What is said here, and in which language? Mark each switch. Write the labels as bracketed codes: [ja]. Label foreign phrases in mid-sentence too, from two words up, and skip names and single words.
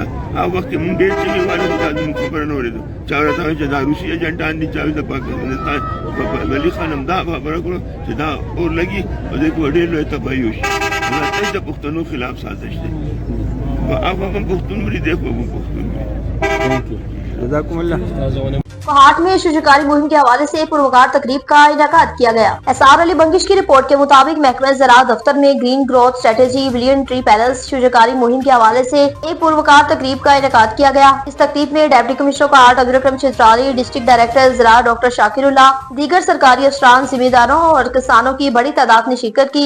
[ps] هغه وخت کې مونږ ډېر څه ویل دا زموږ خبره نه اورېدو. چا ورته وایي چې دا روسي ایجنټان دي، چا وایي د پاکستان ولی خان هم دا خبره کړو چې دا اور لګي او دې کې ډېر لوی تباهي وشي. دا د پښتنو خلاف سازش دی. هغه هم پښتون مري، دی خو هم پښتون مري. [ar] جزاکم اللہ. [ur] کوہاٹ میں شجرکاری مہم کے حوالے سے پروقار تقریب کا انعقاد کیا گیا. ایثار علی بنگش کی رپورٹ کے مطابق محکمہ زراعت دفتر میں [en] green growth strategy billion tree palace [ur] شجرکاری مہم کے حوالے سے ایک پروقار تقریب کا انعقاد کیا گیا. اس تقریب میں [en] deputy commissioner [ur] کوہاٹ عبدالاکرم چترالی, [en] district director [ur] زراعت ڈاکٹر شاکراللہ، دیگر سرکاری افسران، ذمہ داروں اور کسانوں کی بڑی تعداد نے شرکت کی.